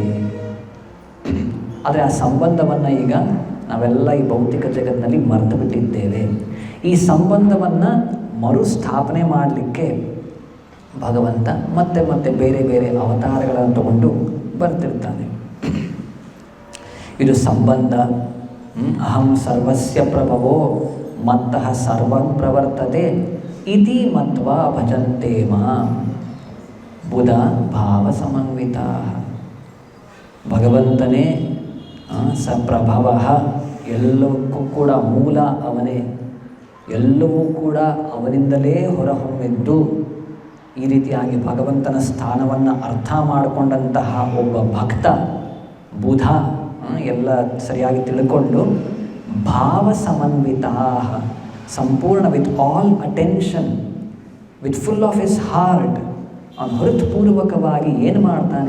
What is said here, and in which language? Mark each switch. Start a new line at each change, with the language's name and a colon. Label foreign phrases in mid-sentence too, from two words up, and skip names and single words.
Kannada: ಆದರೆ ಆ ಸಂಬಂಧವನ್ನು ಈಗ ನಾವೆಲ್ಲ ಈ ಭೌತಿಕ ಜಗತ್ತಿನಲ್ಲಿ ಮರೆತು ಬಿಟ್ಟಿದ್ದೇವೆ. ಈ ಸಂಬಂಧವನ್ನು ಮರುಸ್ಥಾಪನೆ ಮಾಡಲಿಕ್ಕೆ ಭಗವಂತ ಮತ್ತೆ ಮತ್ತೆ ಬೇರೆ ಬೇರೆ ಅವತಾರಗಳನ್ನು ತಗೊಂಡು ಬರ್ತಿರ್ತಾನೆ. ಇದು ಸಂಬಂಧ.
Sanskrit: ಅಹಂ ಸರ್ವಸ್ಯ ಪ್ರಭವೋ ಮತ್ತಃ ಸರ್ವಂ ಪ್ರವರ್ತತೆ ಇತಿ ಮತ್ವಾ ಭಜಂತೆ ಮಾಂ ಬುಧ ಭಾವ ಸಮನ್ವಿತ.
Kannada: ಭಗವಂತನೇ ಸಪ್ರಭವ, ಎಲ್ಲವಕ್ಕೂ ಕೂಡ ಮೂಲ ಅವನೇ, ಎಲ್ಲವೂ ಕೂಡ ಅವನಿಂದಲೇ ಹೊರಹೊಮ್ಮಿದ್ದು. ಈ ರೀತಿಯಾಗಿ ಭಗವಂತನ ಸ್ಥಾನವನ್ನು ಅರ್ಥ ಮಾಡಿಕೊಂಡಂತಹ ಒಬ್ಬ ಭಕ್ತ ಬುಧ ಎಲ್ಲ ಸರಿಯಾಗಿ ತಿಳ್ಕೊಂಡು
Sanskrit: ಭಾವ ಸಮನ್ವಿತ,
Kannada: ಸಂಪೂರ್ಣ
English: with all attention, with full of his heart,
Kannada: ಅವನು ಹೃತ್ಪೂರ್ವಕವಾಗಿ ಏನು ಮಾಡ್ತಾನೆ?